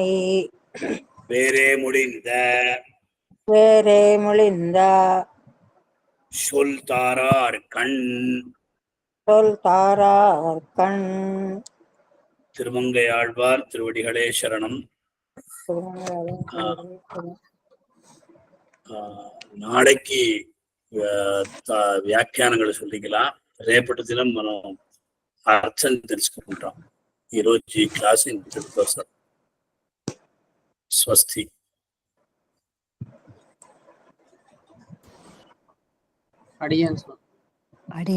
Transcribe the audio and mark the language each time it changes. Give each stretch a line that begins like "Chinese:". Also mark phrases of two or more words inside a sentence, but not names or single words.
Tamil: வேறே முடிந்த வேறே மொழிந்த சொல் தாரார் கண் சொல் தாரார் கண் திருமங்கையாழ்வார் திருவடிகளே சரணம்.
Telugu: నాడకి వ్యాఖ్యానాలు சொல்லிக்கலாம். రేపటి దినం మనం అర్థం తెలుసుకుంటాం. ఈరోజు ఈ క్లాస్ ఇంతటితో సార్. స్వస్తి.
Tamil: அடியன் அடி